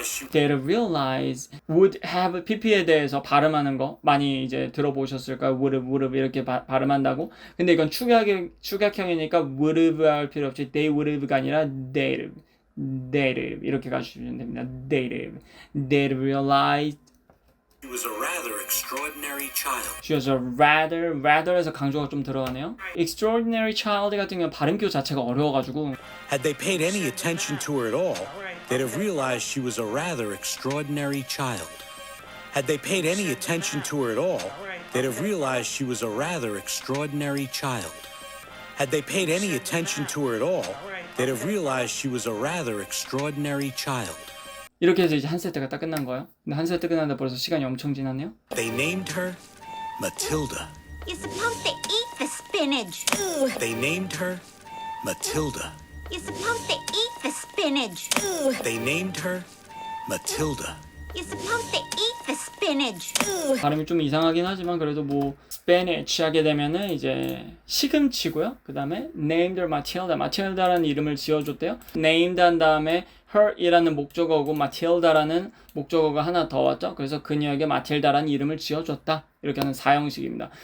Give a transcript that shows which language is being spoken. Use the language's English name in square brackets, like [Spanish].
[English] They'd realize would have pp [Korean] 에 대해서 발음하는 거 많이 이제 들어보셨을까요? would have 이렇게 발음한다고. 근데 이건 축약형이니까 would have 할 필요 없이 [English] they would have [Korean] 가 아니라 [English] they'd have [Korean] 이렇게 가주시면 됩니다. [English] they'd realize She was a rather extraordinary child. She was a rather [Korean] 에서 강조가 좀 들어가네요. [English] Extraordinary child [Korean] 같은 경우는 발음교 자체가 어려워가지고 [English] Had they paid any attention to her at all, they'd have realized she was a rather extraordinary child. Had they paid any attention to her at all, they'd have realized she was a rather extraordinary child. Had they paid any attention to her at all, they'd have realized she was a rather extraordinary child. [Korean] 이렇게 해서 이제 한 세트가 딱 끝난 거예요. 근데 한 세트 끝났는데 벌써 시간이 엄청 지났네요. [English] They named her Matilda. You're supposed to eat the spinach. Ugh. They named her Matilda. You're supposed to eat the spinach. Ugh. They named her Matilda. You're supposed to eat the spinach. Ugh. [Korean] 발음이 좀 이상하긴 하지만 그래도 뭐 spinach 하게 되면은 이제 시금치고요. 그 다음에 [English] named her Matilda [Korean] 라는 이름을 지어줬대요. named 한 다음에 her이라는 목적어고 마틸다라는 목적어가 하나 더 왔죠. 그래서 그녀에게 마틸다라는 이름을 지어줬다. 이렇게 하는 사형식입니다.